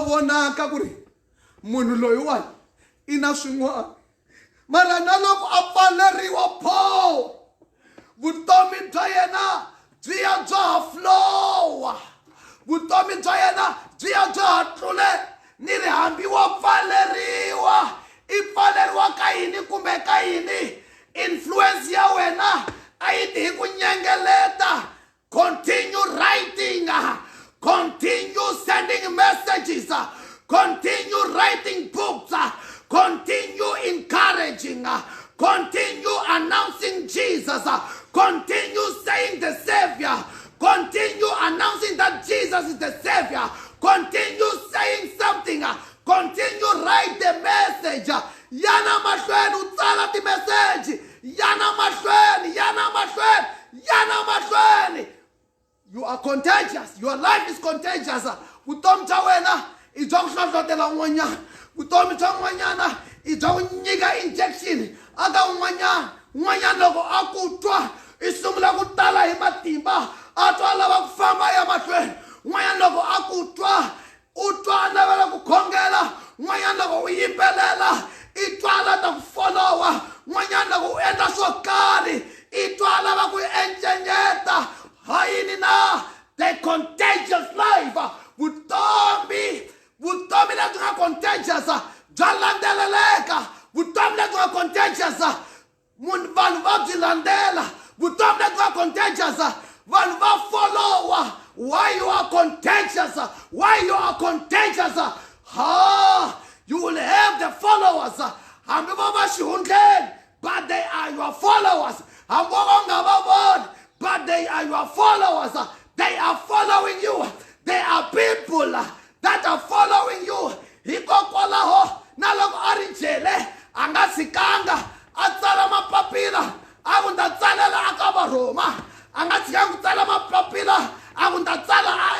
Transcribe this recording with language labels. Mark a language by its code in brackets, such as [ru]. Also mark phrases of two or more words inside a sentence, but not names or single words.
[ts] vonaka ku ri munhu loyiwani I na swin'wana mara na loko a pfaleriwa pho vutomi bya yena byi ya bya ha flowa vutomi bya yena byi ya bya ha tlule ni ri hambi wa pfaleriwa I pfaleriwa ka yini kumbe ka yini influence ya wena a yi ti hi ku nyengeleta. [en] Continue writing, continue sending messages, continue writing books, continue encouraging, continue announcing Jesus, continue saying the Savior, continue announcing that Jesus is the Savior, continue saying something, continue write the message. [ts] Yana mahlweni utsala ti message, yana mahlweni, yana mahlweni, yana mahlweni. [en] You are contagious. Your life is contagious. [ts] Vutomi bya wena I bya ku hlohlotela un'wanyana. Vutomi bya un'wanyana I bya ku nyika injection aka un'wanyana. Un'wanyana loko a ku twa I sungula ku tala hi matimba a twa lava ku famba ya mahlweni. Un'wanyana loko a ku twa u twa a navela ku khongela. Un'wanyana loko u yimbelela I twa la ta ku followa. Un'wanyana loko u endla swo karhi I twa lava ku encenyeta. [en] The contagious life. [ts] Vutomi lebyi nga contagious bya landzeleleka. Vutomi lebyi nga contagious vanhu va byi landela. Vutomi lebyi nga contagious vanhu va followa. [en] Why you are contagious? Why you are contagious? You will have the followers. [ts] Hambi vo va xihundleni [en] but they are your followers. [ts] Hambi vo nga va voni [en] but they are your followers. They are following you. They are people that are following you. [ts] Hikokwalaho na loko a ri jele a nga tshikanga a tsala mapapila a ku ta tsalela aka Varoma. A nga tshikanga ku tsala mapapila a ku ta tsala